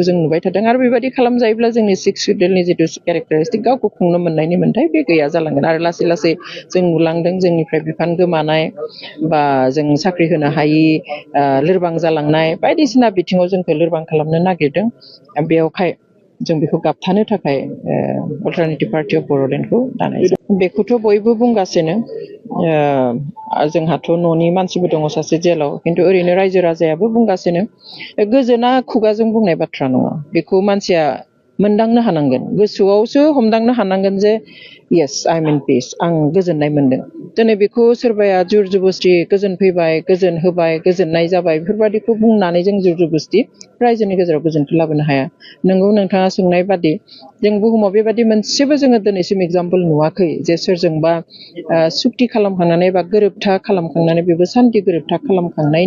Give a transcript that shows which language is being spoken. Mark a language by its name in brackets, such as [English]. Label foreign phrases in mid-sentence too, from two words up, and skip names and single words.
[Bodo] जों नुबाय थादों आरो बेबायदि खालामजायोब्ला जोंनि 6 शिड्युलनि जितु केरेक्टारिस्टिक गावखौ खुंनो मोननायनि मोन्थाय बे गैया जालांगोन आरो लासै लासै जों नुलांदों जोंनिफ्राय बिफान गोमानाय बा जों साख्रि होनो हायि लोरबां जालांनाय बायदिसिना बिथिङाव जोंखौ लोरबां खालामनो नागिरदों बेयावहाय जों बेखौ गाबथानो थाखाय अल्टारनेटिभ पार्टी अफ बर'लेण्डखौ दानाय जादों बेखौथ' बयबो बुंगासिनो जोंहाथ' न'नि मानसिबो दङ सासे जेलाव खिन्थु ओरैनो रायजो राजायाबो बुंगासिनो गोजोना खुगाजों बुंनाय बाथ्रा नङा बेखौ मानसिया मोनदांनो हानांगोन गोसोआवसो हमदांनो हानांगोन जे [English] yes I'm in peace [Bodo] आं गोजोननाय मोनदों दिनै बेखौ सोरबाया जुर जबस्ति गोजोन फैबाय गोजोन होबाय गोजोननाय जाबाय बेफोरबायदिखौ बुंनानै जों जुर जबस्ति रायजोनि गेजेराव गोजोनखौ लाबोनो हाया नोंगौ नोंथाङा सोंनाय बादि जों बुहुमाव बेबादि मोनसेबो जोङो दिनैसिम एग्जाम्पल नुवाखै जे सोरजोंबा सुक्ति खालामखांनानै बा गोरोबथा खालामखांनानै बेबो सान्थि गोरोबथा खालामखांनायनि